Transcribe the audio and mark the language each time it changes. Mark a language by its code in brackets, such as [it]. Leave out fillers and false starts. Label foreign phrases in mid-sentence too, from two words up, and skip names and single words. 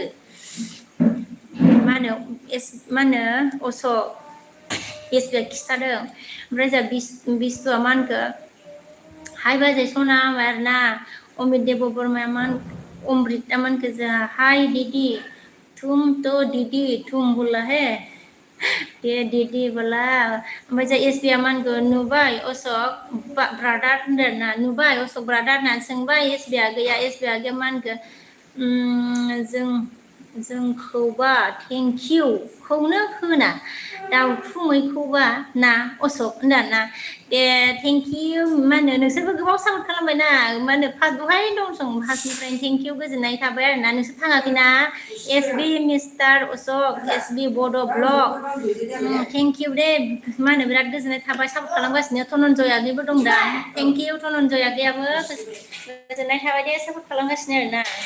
[brx] मा होनो अशक एसबिआ खिथादों ओमफ्राय जोंहा बिस्टुआ मा होनखो हाय बाजै सना आरोना अमित देब बर्माया अमृता मानखो जोंहा हाय [hi] दीदी तुम तो दीदी तुम बोला है ये दीदी बोला [brx] ओमफ्राय जोंहा एसबिआ मानखो नुबाय अशक ब्रादार होनदों ना नुबाय अशक ब्रादार होननानै सोंबाय एसबिआ गैया मा होनखो जोंखौबा थेंकिउ खौनो होना दाउथुमैखौबा ना अशक होनदों ना दे थेंकिउ मा होनो नोंसोरबो गोबाव सापर्ट खालामबायना मा होनो दहाय दंसं फार्स्टनिफ्रायनो थेंकिउ गोजोननाय थाबाय आरोना नोंसोर थाङाखैना एसबि मिस्टार अशक एसबि बड' ब्लग थेंकिउ दे मा होनो बिराद गोजोननाय थाबाय सापर्ट खालामगासिनो धनन्जय आगैबो दं दा थेंकिउ धनन्जय आगैयाबो गोजोननाय थाबाय दे सापर्ट खालामगासिनो आरोना